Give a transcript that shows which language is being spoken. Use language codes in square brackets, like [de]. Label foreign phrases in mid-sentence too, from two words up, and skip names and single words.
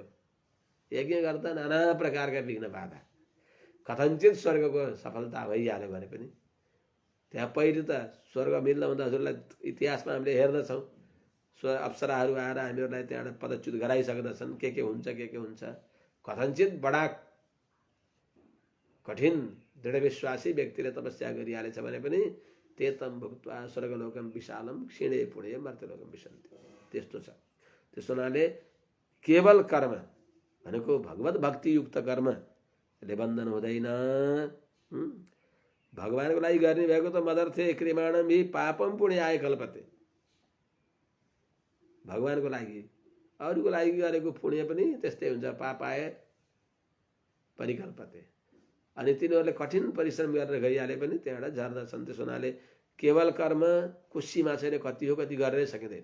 [ne] यज्ञ गर्दा नाना प्रकारका विघ्न बाधा, कथञ्चित स्वर्गको सफलता भइहाल्यो भने पनि त्यहाँ पहिले त स्वर्ग मिल्न भन्दा हजुरलाई इतिहासमा हामीले हेर्दछौँ, अप्सराहरू आएर हामीहरूलाई त्यहाँबाट पदच्युत गराइसक्दछन्। के हुन्छ के हुन्छ। कथञ्चित बडा कठिन दृढ विश्वासी व्यक्तिले तपस्या गरिहालेछ भने पनि [sa] तेतम भुक्त्वा स्वर्गलोकम विशालम क्षीणे पुणे मर्त्यलोकम विशन्ति, [ne] त्यस्तो छ। त्यस हुनाले केवल कर्म भनेको भगवत भक्तियुक्त कर्मले बन्धन हुँदैन। भगवानको लागि गर्ने भएको त [sa] मदर्थे क्रिमाणम हि पापम पुण्याय कल्पते। [ne] भगवानको लागि अरूको लागि गरेको पुण्य पनि त्यस्तै हुन्छ, [sa] पापाय परिकल्पते। [ne] अनि तिनीहरूले कठिन परिश्रम गरेर गइहाले पनि त्यहाँबाट झर्दछन्। त्यस हुनाले केवल कर्मको सीमा छैन, कति हो कति गरेरै सकिँदैन।